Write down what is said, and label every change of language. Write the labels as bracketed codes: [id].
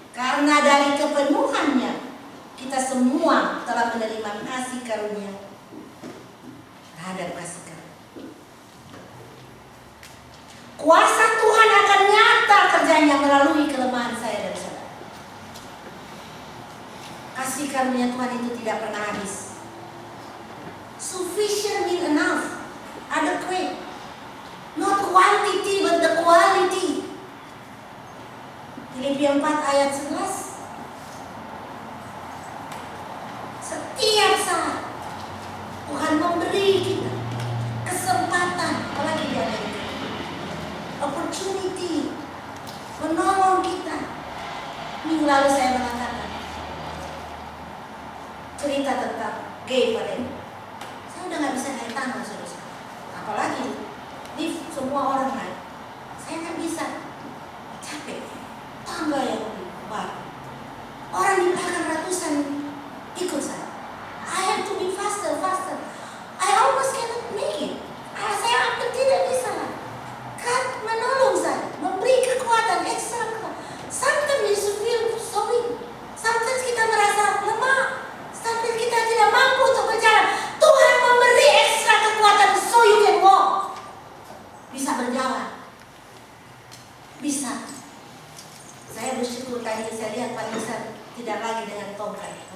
[id] Karena dari kepenuhannya kita semua telah menerima kasih karunia terhadap kasih karunia. Kuasa Tuhan akan nyata kerjanya melalui kelemahan saya dan saudara. Kasih karunia Tuhan itu tidak pernah habis. [en] Sufficient mean enough, adequate, not quantity but the quality. [id] Filipi 4 ayat 11. Setiap saat Tuhan memberi kita kesempatan, apalagi di Amerika, opportunity, menolong kita. Minggu lalu saya mengatakan cerita tentang gay parade. Saya udah gak bisa naik tangga, saudara. Apalagi lift semua orang naik. Saya gak bisa, capek. Tangga yang lebar. Orang di belakang ratusan ikut saya. [en] I have to be faster. I almost cannot make it. [id] Saya hampir tidak bisa. Kan menolong saya, memberi kekuatan ekstra. [en] Sometimes you feel so weak. [id] Sometimes kita merasa lemah. Sometimes kita tidak mampu untuk berjalan. Tuhan memberi ekstra kekuatan [en] so you can walk. [id] Bisa berjalan. Bisa. Saya bersyukur tadi saya lihat Pak Yusan tidak lagi dengan tongkat.